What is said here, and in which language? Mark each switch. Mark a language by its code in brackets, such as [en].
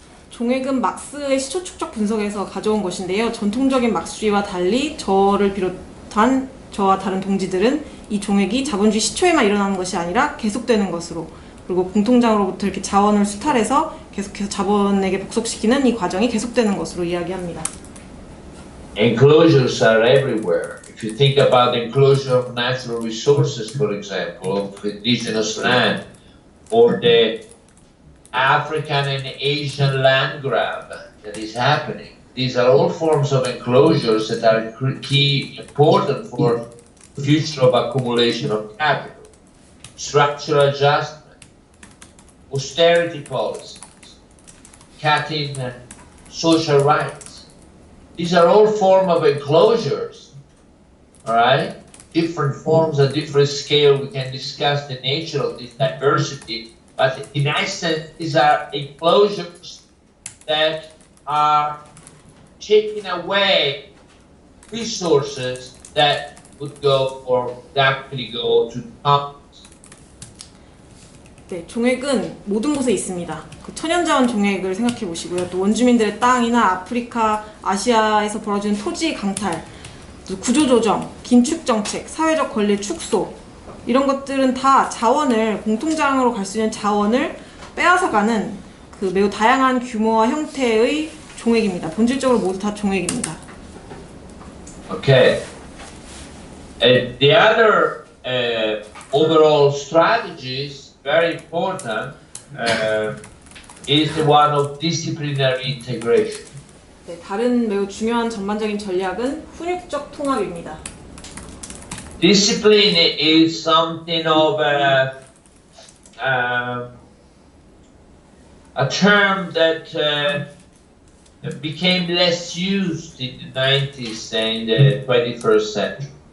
[ko] 종획은 막스의 시초 축적 분석에서 가져온 것인데요. 전통적인 막스주의와 달리 저를 비롯한 저와 다른 동지들은 이 종획이 자본주의 시초에만 일어나는 것이 아니라 계속되는 것으로, 그리고 공통장으로부터 이렇게 자원을 수탈해서 계속해서 자본에게 복속시키는 이 과정이 계속되는 것으로 이야기합니다. [en] Enclosures are everywhere. If you think about the enclosure of natural resources, for example, of indigenous land, or the African and Asian land grab that is happening, these are all forms of enclosures that are key important for the future of accumulation of capital, structural adjustment, austerity policies, cutting social rights. These are all forms of enclosures, all right? Different forms at different scale. We can discuss the nature of this diversity, but in essence, these are enclosures that are taking away resources that would go or actually go to commons. [ko] 네, 종획은 모든 곳에 있습니다. 그 천연자원 종획을 생각해 보시고요. 또 원주민들의 땅이나 아프리카, 아시아에서 벌어지는 토지 강탈, 구조조정, 긴축 정책, 사회적 권리 축소, 이런 것들은 다 자원을, 공통장으로 갈 수 있는 자원을 빼앗아가는 그 매우 다양한 규모와 형태의 종획입니다. 본질적으로 모두 다 종획입니다. [en] Okay. The other overall strategies, very important, is the one of disciplinary integration. [ko] 네, 다른 매우 중요한 전반적인 전략은 훈육적 통합입니다. [en] Discipline is something of a term that became less used in the 90s and the 21st century.